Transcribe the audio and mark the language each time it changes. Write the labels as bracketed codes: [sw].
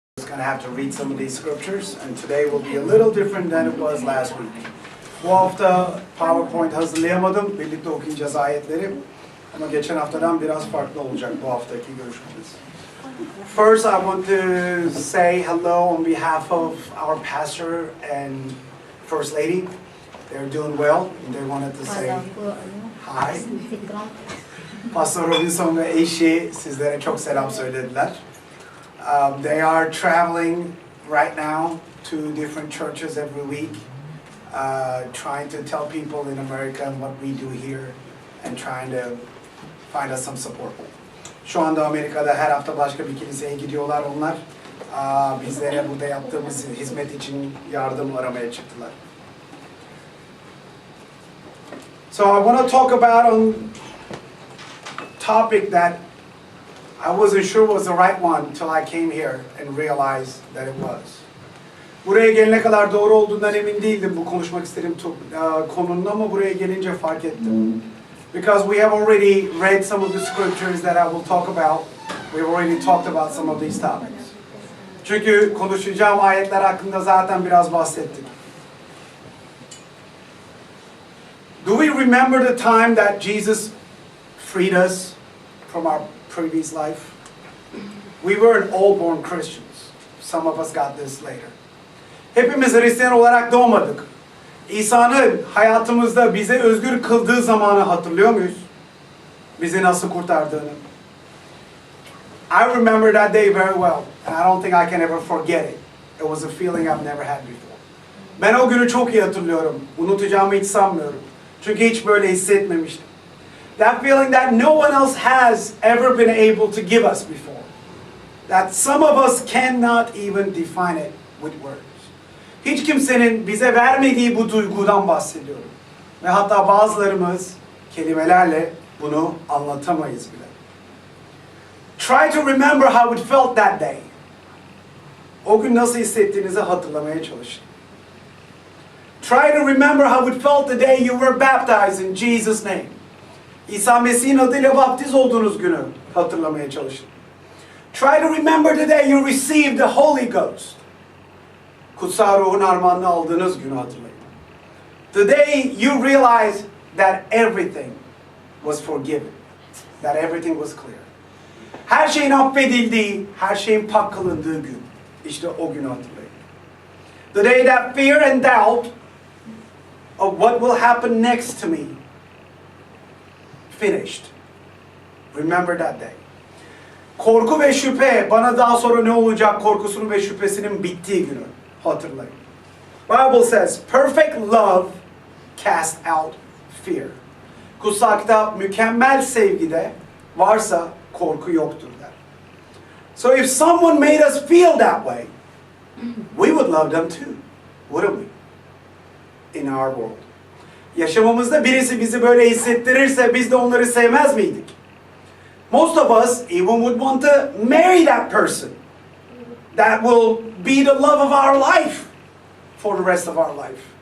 [en] going to have to read some of these scriptures, and today will be a little different than it was last week. [tr] Bu hafta PowerPoint hazırlayamadım. Birlikte okuyacağız ayetleri. Ama geçen haftadan biraz farklı olacak bu haftaki görüşmemiz. [en] First, I want to say hello on behalf of our pastor and First Lady. They're doing well. They wanted to say hi. [tr] Pastor Robinson ve eşi sizlere çok selam söylediler. [en] They are traveling right now to different churches every week, trying to tell people in America what we do here and trying to find us some support. [tr] Şu anda Amerika'da her hafta başka bir kiliseye gidiyorlar onlar. Bizlere burada yaptığımız hizmet için yardım aramaya çıktılar. [en] So I want to talk about a topic that I wasn't sure was the right one until I came here and realized that it was. [tr] Buraya gelene kadar doğru olduğundan emin değildim bu konuşmak istediğim konunun ama buraya gelince fark ettim. [en] Because we have already read some of the scriptures that I will talk about. We've already talked about some of these topics. [tr] Çünkü konuşacağım ayetler hakkında zaten biraz bahsettik. [en] Do we remember the time that Jesus freed us from our previous life? We weren't all born Christians. Some of us got this later. [tr] Hepimiz Hristiyan olarak doğmadık. İsa'nın hayatımızda bize özgür kıldığı zamanı hatırlıyor muyuz? Bizi nasıl kurtardığını. [en] I remember that day very well, and I don't think I can ever forget it. It was a feeling I've never had before. [tr] Ben o günü çok iyi hatırlıyorum. Unutacağımı hiç sanmıyorum. Çünkü hiç böyle hissetmemiştim. [en] That feeling that no one else has ever been able to give us before. That some of us cannot even define it with words. [tr] Hiç kimsenin bize vermediği bu duygudan bahsediyorum. Ve hatta bazılarımız kelimelerle bunu anlatamayız bile. [en] Try to remember how it felt that day. [tr] O gün nasıl hissettiğinizi hatırlamaya çalışın. [en] Try to remember how it felt the day you were baptized in Jesus' name. [tr] İsa Mesih'in adıyla baptiz olduğunuz günü hatırlamaya çalışın. [en] Try to remember the day you received the Holy Ghost. [tr] Kutsal Ruhun armağanını aldığınız günü hatırlayın. [en] The day you realized that everything was forgiven. That everything was clear. [tr] Her şeyin affedildiği, her şeyin pak kılındığı gün. İşte o günü hatırlayın. [en] The day that fear and doubt of what will happen next to me finished. Remember that day. [tr] Korku ve şüphe, bana daha sonra ne olacak korkusunun ve şüphesinin bittiği günü hatırlayın. [en] Bible says, perfect love casts out fear. [tr] Kutsal kitap mükemmel sevgide varsa korku yoktur der. [en] So if someone made us feel that way, we would love them too, wouldn't we? In our world. [tr] Yaşamımızda birisi bizi böyle hissettirirse biz de onları sevmez miydik? [en] Most of us even would want to marry that person. That will be the love of our life for the rest of our life.